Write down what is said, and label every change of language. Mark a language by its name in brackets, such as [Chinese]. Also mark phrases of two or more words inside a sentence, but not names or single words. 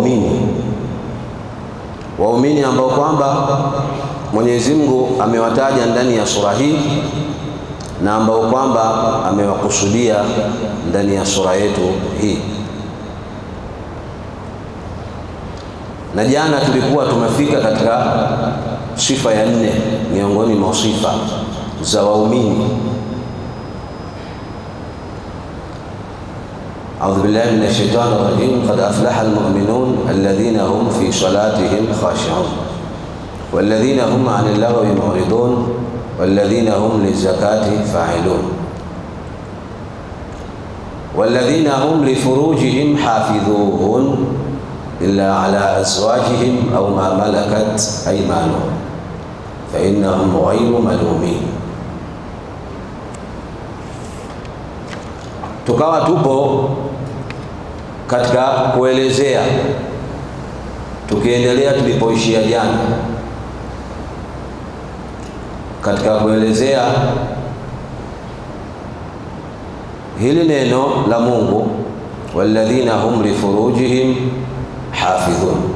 [Swahili] waumini ambao kwamba Mwenyezi Mungu amewataja ndani ya sura hii na ambao kwamba amewakusudia ndani ya sura yetu hii. Na jana tulikuwa tumefika katika sifa ya 4 miongoni mwa sifa za waumini. [Arabic] أعوذ بالله من الشيطان الرجيم. قد أفلح المؤمنون الذين هم في صلاتهم خاشعون والذين هم عن اللغو معرضون والذين هم للزكاة فاعلون والذين هم لفروجهم حافظون إلا على أزواجهم أو ما ملكت أيمانهم فإنهم غير ملومين. [Swahili] Tukawa tupo katika kuelezea, tukiendelea tulipoishia jana, katika kuelezea hili neno la Mungu, [Arabic] والذين هم لفروجهم حافظون.